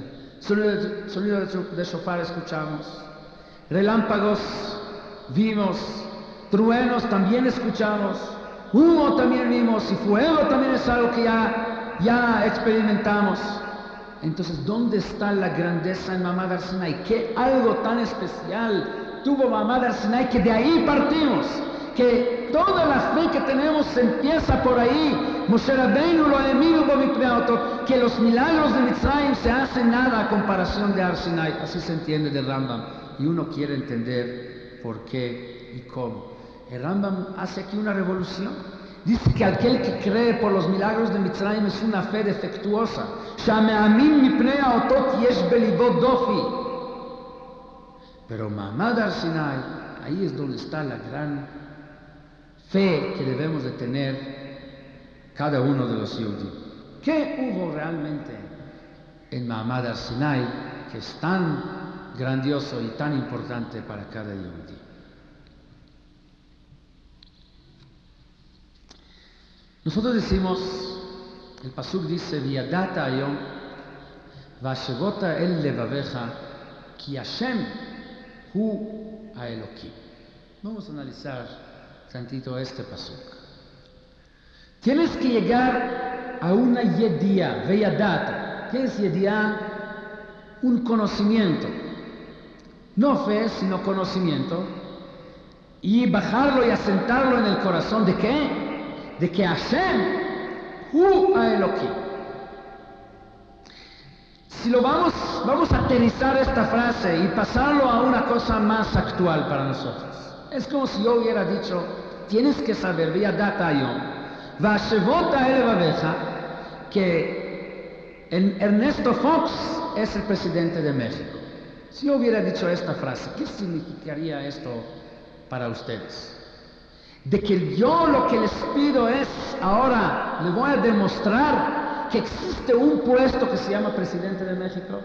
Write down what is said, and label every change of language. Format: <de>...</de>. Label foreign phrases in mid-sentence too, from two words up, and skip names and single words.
<es>Sonido de shofar escuchamos, relámpagos vimos, truenos también escuchamos, humo también vimos y fuego también es algo que ya experimentamos. Entonces, ¿dónde está la grandeza en Ma'amad Har Sinai? ¿Qué algo tan especial tuvo Ma'amad Har Sinai que de ahí partimos? Que toda la fe que tenemos empieza por ahí.</es> <he>משה רבינו לא האמינו בו מפני האותות,</he> <es>que los milagros de Mitzrayim se hacen nada a comparación de Har Sinai. Así se entiende del Rambam. Y uno quiere entender por qué y cómo. El Rambam hace aquí una revolución. Dice que aquel que cree por los milagros de Mitzrayim es una fe defectuosa.</es> <he>שהמאמין מפני האותות יש בליבו דופי.</he> <es>Pero Ma'amad Har Sinai, ahí es donde está la gran fe que debemos de tener cada uno de los Yehudim. ¿Qué hubo realmente en Ma'amad Har Sinai que es tan grandioso y tan importante para cada Yehudí? Nosotros decimos, el pasuk dice,</es> <he>וידעת היום והשבת אל לבבך כי השם הוא האלוקים.</he> <es>Vamos a analizar tantito este pasuk. Tienes que llegar a una yedía, V'yadata. ¿Qué es yedía? Un conocimiento. No fe, sino conocimiento. Y bajarlo y asentarlo en el corazón. ¿De qué? De que</es> <he>השם הוא האלוקים.</he> <es>Si lo vamos a aterrizar esta frase y pasarlo a una cosa más actual para nosotros. Es como si yo hubiera dicho, tienes que saber,</es> <he>וידעת היום והשבת אל לבבך,</he> <es>que Ernesto Fox es el presidente de México. Si yo hubiera dicho esta frase, ¿qué significaría esto para ustedes? De que yo lo que les pido es, ahora les voy a demostrar que existe un puesto que se llama presidente de México.</es>